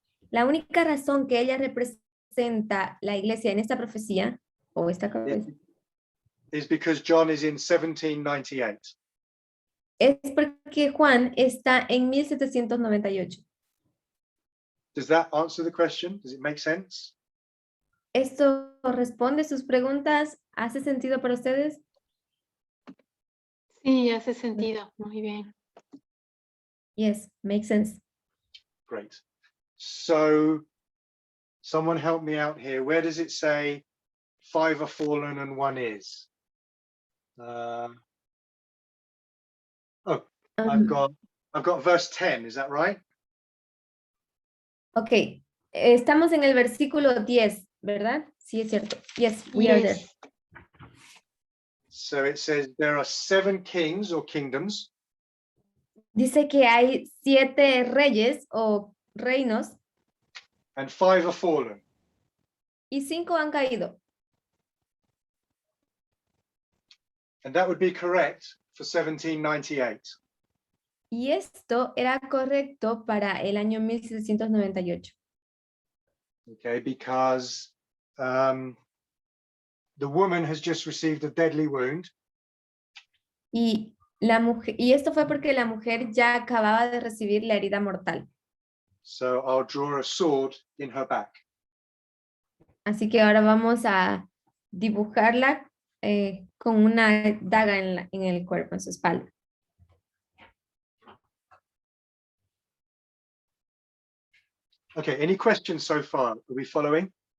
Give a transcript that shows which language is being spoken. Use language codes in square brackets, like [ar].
[es] La única razón que ella representa la iglesia en esta profecía, o esta cabeza, [en] is because John is in 1798. [es] es porque Juan está en 1798. [en] Does that answer the question? Does it make sense? [es] ¿Esto responde sus preguntas? ¿Hace sentido para ustedes? Sí, hace sentido. Muy bien. [en] Yes, makes sense. Great. So someone help me out here. Where does it say 5 are fallen and 1 is? I've got verse 10, is that right? [es] Ok, estamos en el versículo 10, ¿verdad? Sí, es cierto. [en] Yes, we are there. Yes. So it says there are 7 kings or kingdoms, [es] Dice que hay 7 reyes o reinos [en] and 5 are fallen. [es] y 5 han caído. [en] And that would be correct for 1798. [es] Y esto era correcto para el año 1798. [en] Okay, because the woman has just received a deadly wound, [es] Y esto fue porque la mujer ya acababa de recibir la herida mortal. [en] so I'll draw a sword in her back. [es] Así que ahora vamos a dibujarla con una daga en el cuerpo, en su espalda. [en] Okay, any questions so far? Are we following?